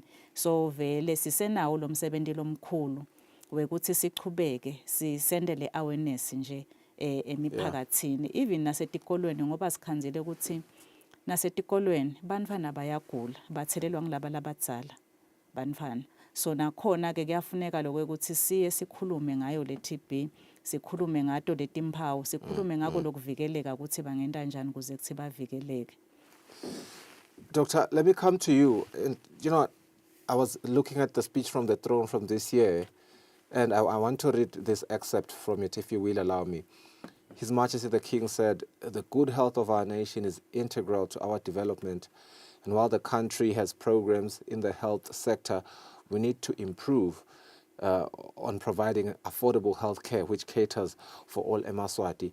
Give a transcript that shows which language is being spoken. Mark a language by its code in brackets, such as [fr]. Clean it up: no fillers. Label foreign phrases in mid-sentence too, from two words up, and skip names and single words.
[ss] So vele sisenawo lo msebenzi lomkhulu wekuthi sichubeke sisendele awareness nje emiphakathini even nasetikolweni ngoba sikhanzile ukuthi nasetikolweni bantfwana bayagula bathelelwa ngilaba labadzala bantfwana. So nakhona ke kuyafuneka lokuthi siye sikhulume ngayo le TB sikhulume ngato letimphawu sikhulume ngako lokuvikeleka ukuthi bangenda njani kuze kuthi bavikeleke. [en] Doctor, let me come to you. And I was looking at the speech from the throne from this year, and I want to read this excerpt from it, if you will allow me. His Majesty the King said, "The good health of our nation is integral to our development, and while the country has programs in the health sector, we need to improve on providing affordable health care which caters for all eMaswati."